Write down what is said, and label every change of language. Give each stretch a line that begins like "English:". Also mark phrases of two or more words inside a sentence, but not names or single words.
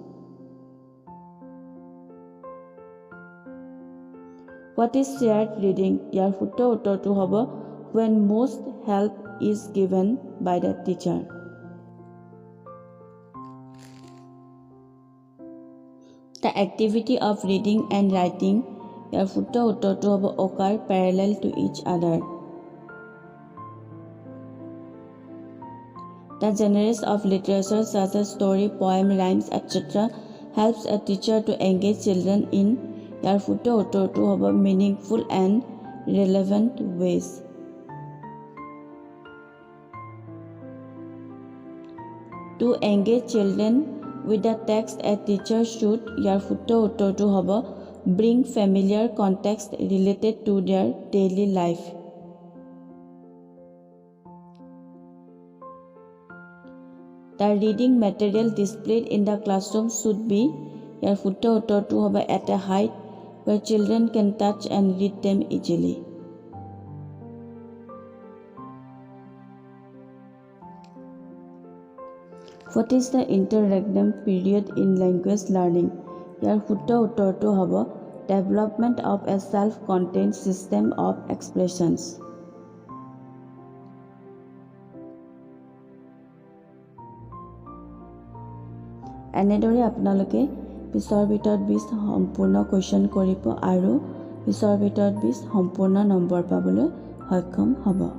English: What is shared reading?
Assamese: ইয়াৰ শুদ্ধ উত্তৰটো হ'ব
English: when most help is given by the teacher. The activity of reading and writing
Assamese: ইয়াৰ শুদ্ধ উত্তৰটো হ'ব
English: occur parallel to each other. The genres of literature such as story, poem, rhymes, etc. helps a teacher to engage children in
Assamese: ইয়াৰ শুদ্ধ উত্তৰটো হ'ব
English: meaningful and relevant ways. To engage children with the text, a teacher should
Assamese: ইয়াৰ শুদ্ধ উত্তৰটো হ'ব
English: bring familiar context related to their daily life. The reading material displayed in the classroom should be
Assamese: ইয়াৰ শুদ্ধ উত্তৰটো হ'ব
English: at a height where children can touch and read them easily. What is the interregnum period in language learning?
Assamese: ইয়াৰ শুদ্ধ উত্তৰটো হ'ব
English: development of a self-contained system of expressions.
Assamese: এনেদৰে আপোনালোকে 20 ভিতৰত 20 সম্পূৰ্ণ কোৱেশ্চন কৰিব আৰু 20 ভিতৰত 20 সম্পূৰ্ণ নম্বৰ পাবলৈ সক্ষম হ'ব।